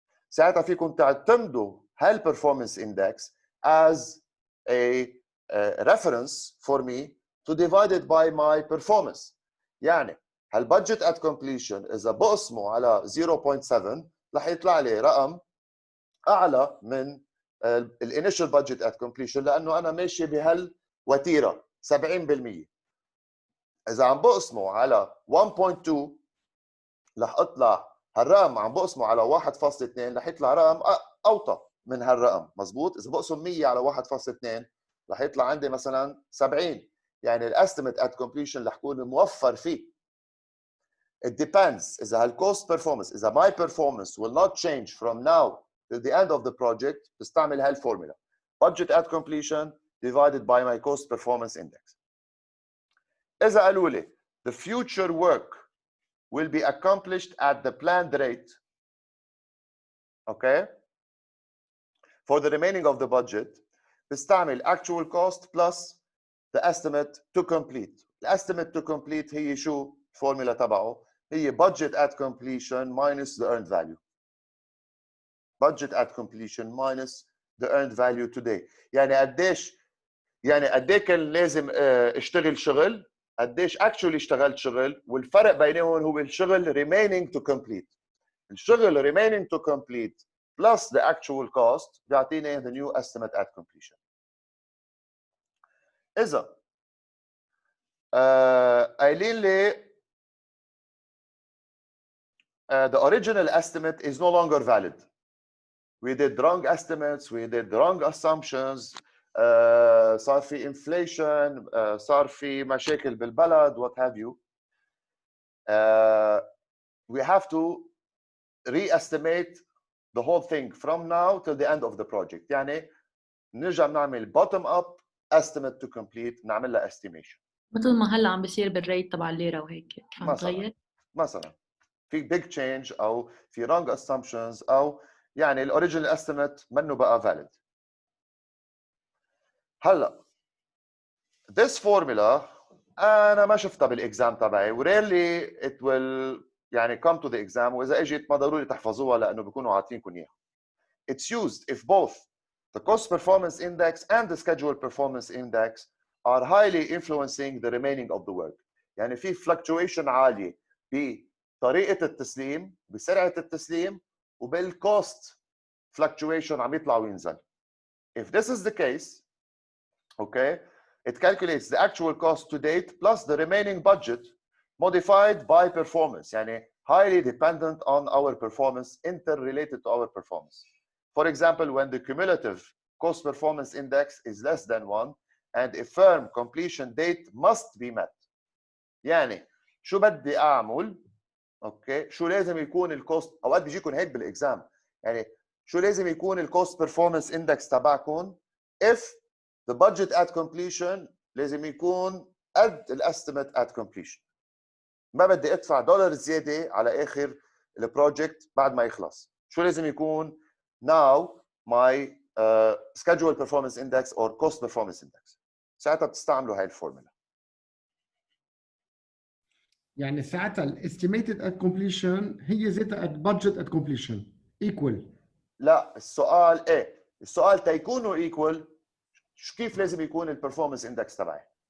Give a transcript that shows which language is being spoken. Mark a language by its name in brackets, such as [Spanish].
[Arabic] ساعتها فيكم تعتمدوا هال [English] performance index as a reference for me to divide it by my performance. [Arabic] يعني هال [English] budget at completion [Arabic] إذا بقسمه على 0.7 رح يطلع لي رقم أعلى من ال [English] initial budget at completion [Arabic] لأنه أنا ماشي بهالوتيرة 70%. إذا عم بقسمه على 1.2 رح أطلع هالرقم عم بقسمه على 1.2 رح يطلع رقم أوطى من هالرقم. مزبوط؟ إذا بقسم 100 على 1.2 رح يطلع عندي مثلا 70. يعني الاستيميت ات كومبليشن رح يكون موفر فيه. [English] It depends [Arabic] إذا هالكوست [English] performance [Arabic] إذا [English] my performance will not change from now till the end of the project [Arabic] بستعمل هالفورمولا [English] budget at completion divided by my cost performance index. [Arabic] إذا قالوا لي [English] the future work will be accomplished at the planned rate okay for the remaining of the budget [Arabic] بستعمل [English] actual cost plus the estimate to complete. The estimate to complete [Arabic] هي شو الفورمولا تبعه؟ هي [English] budget at completion minus the earned value. Budget at completion minus the earned value today. [Arabic] يعني قديش كان لازم اشتغل شغل قديش actually اشتغلت شغل والفرق بينهم هو الشغل [English] remaining to complete. [Arabic] الشغل [English] remaining to complete plus the actual cost [Arabic] بيعطيني [English] the new estimate at completion. [Arabic] إذا قايلين لي [English] the original estimate is no longer valid. We did wrong estimates, we did wrong assumptions, [Arabic] صار في [English] inflation, [Arabic] صار في مشاكل بالبلد, [English] what have you. We have to re-estimate the whole thing from now till the end of the project. [Arabic] يعني نرجع نعمل [English] bottom up estimate to complete [Arabic] نعمل لها estimation. مثل ما هلا عم بيصير بالريت تبع الليره وهيك. مثلا في big change او في [English] wrong assumptions [Arabic] او يعني الاوريجينال estimate منه بقى valid. هلا [English] this formula [Arabic] انا ما شفتها بالاكزام تبعي وريلي [English] it will [Arabic] يعني [English] come to the exam، [Arabic] واذا اجت ما ضروري تحفظوها لانه بيكونوا عاطينكم اياها. [English] It's used if both the cost performance index and the schedule performance index are highly influencing the remaining of the work. [Arabic] يعني في fluctuation عالية بطريقة التسليم، بسرعة التسليم، وبالcost fluctuation عم يطلع وينزل. [English] If this is the case, okay, it calculates the actual cost to date plus the remaining budget modified by performance. [Arabic] يعني [English] highly dependent on our performance, interrelated to our performance. For example, when the cumulative cost performance index is less than 1 and a firm completion date must be met. [Arabic] يعني شو بدي اعمل؟ اوكي، شو لازم يكون الكوست؟ اوقات بيجيكم هيك بالاكزام، يعني شو لازم يكون الكوست بيرفورمانس اندكس تبعكم [English] if the budget at completion [Arabic] لازم يكون قد الاستيميت at completion. ما بدي ادفع دولار زياده على اخر البروجكت بعد ما يخلص. شو لازم يكون [English] now my schedule performance index or cost performance index. [Arabic] ساعتها بتستعملوا هاي الفورمولا. يعني ساعتها الاستيميتد ات كومبليشن هي ذاتها ات بادجت ات كومبليشن ايكوال. لا السؤال ايه؟ السؤال تيكونوا ايكوال كيف لازم يكون البرفورمانس اندكس تبعي؟